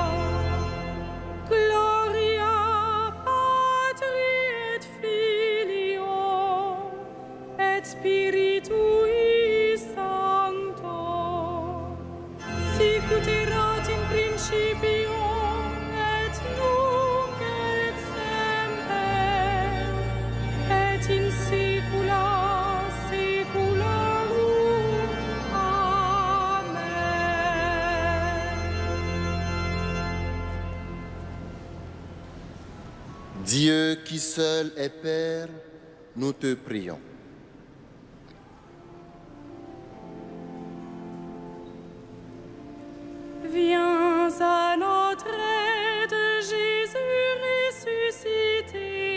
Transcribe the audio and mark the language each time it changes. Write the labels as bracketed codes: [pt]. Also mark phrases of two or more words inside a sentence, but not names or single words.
[la] Gloria Patri et Filio et Spiritui Sancto, sicut erat in principio et nunc et semper, et in saecula saeculorum. Amen. [fr] Dieu qui seul est Père, nous te prions. Viens à notre aide, Jésus ressuscité.